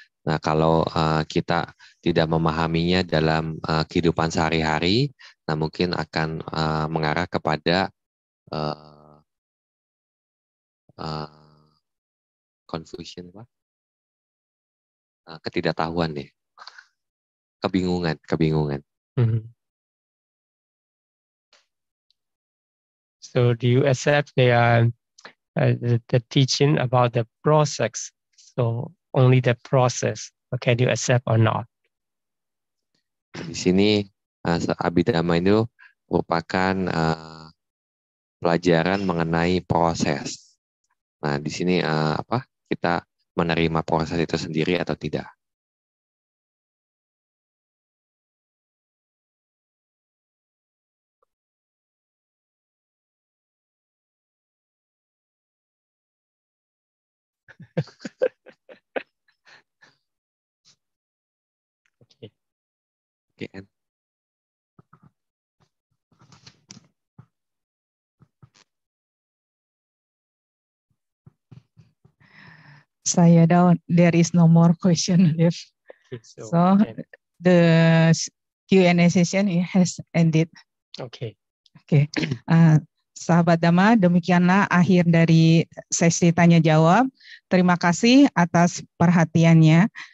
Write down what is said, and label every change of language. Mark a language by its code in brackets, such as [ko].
[id] Nah, kalau kita tidak memahaminya dalam kehidupan sehari-hari, nah mungkin akan mengarah kepada uh, confusion, ketidaktahuan deh, kebingungan. [en] So do you accept the teaching about the process? So only the process. Can you accept or not? [id] Di sini Abhidhamma itu merupakan pelajaran mengenai proses. Nah, di sini kita menerima proses itu sendiri atau tidak? [en] Okay. [id] Saya down. [en] There is no more question left. So the Q&A session has ended. [id] Oke. Sahabat Dhamma, demikianlah akhir dari sesi tanya jawab. Terima kasih atas perhatiannya.